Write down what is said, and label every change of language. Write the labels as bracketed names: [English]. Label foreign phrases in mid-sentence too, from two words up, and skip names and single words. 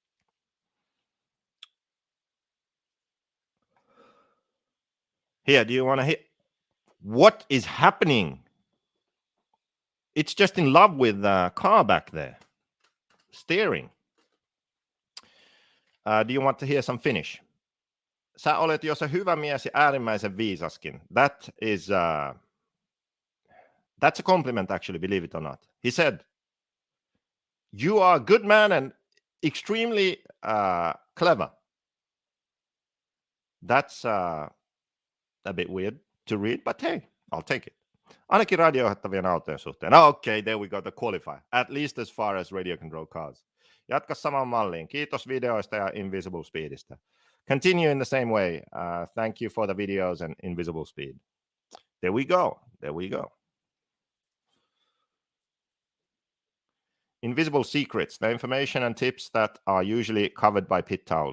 [English] Here, do you want to hit? What is happening? It's just in love with the car back there. Steering. Do you want to hear some Finnish? [Finnish] Sä olet jo se hyvä mies ja äärimmäisen viisaskin. [English] That's a compliment, actually, believe it or not. He said, you are a good man and extremely clever. That's a bit weird to read, but hey, I'll take it. [Finnish] Ainakin radiojohtavien autojen suhteen. [English] Okay, there we go, the qualifier. At least as far as radio control cars. [Finnish] Jatka samaan malliin. Kiitos videoista ja Invisible Speedistä. [English] Continue in the same way. Thank you for the videos and Invisible Speed. There we go. There we go. Invisible secrets, the information and tips that are usually covered by pit towels.